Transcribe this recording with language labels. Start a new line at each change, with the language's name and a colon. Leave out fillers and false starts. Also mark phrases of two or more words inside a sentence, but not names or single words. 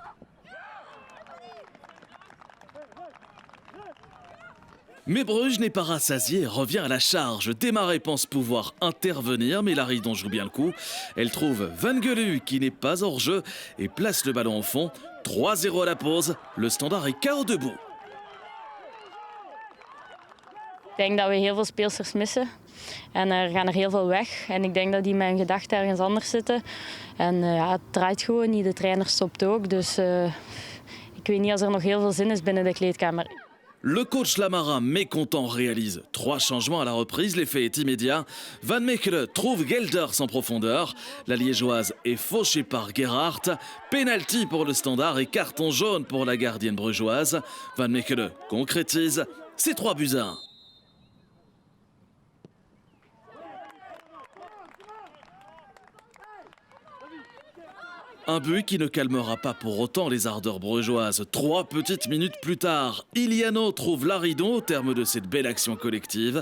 French: Mais Bruges n'est pas rassasié et revient à la charge. Desmarais pense pouvoir intervenir, mais Laridon joue bien le coup. Elle trouve Van Gelu qui n'est pas hors jeu et place le ballon au fond. 3-0 à la pause. Le Standard est KO debout.
Dutch: Ik denk dat we heel veel speelsters missen. En er gaan er heel veel weg. En ik denk dat die met hun gedachten ergens anders zitten. En het draait gewoon niet. De trainer stopt ook. Dus ik weet niet als er nog heel veel zin is binnen de kleedkamer.
French: Le coach Lamara, mécontent, réalise 3 changements à la reprise. L'effet est immédiat. Van Mechelen trouve Gelders en profondeur. La liégeoise est fauchée par Gerhardt. Penalty pour le Standard et carton jaune pour la gardienne brugeoise. Van Mechelen concrétise. C'est 3-1. Un but qui ne calmera pas pour autant les ardeurs brugeoises. 3 petites minutes plus tard, Iliano trouve Laridon au terme de cette belle action collective.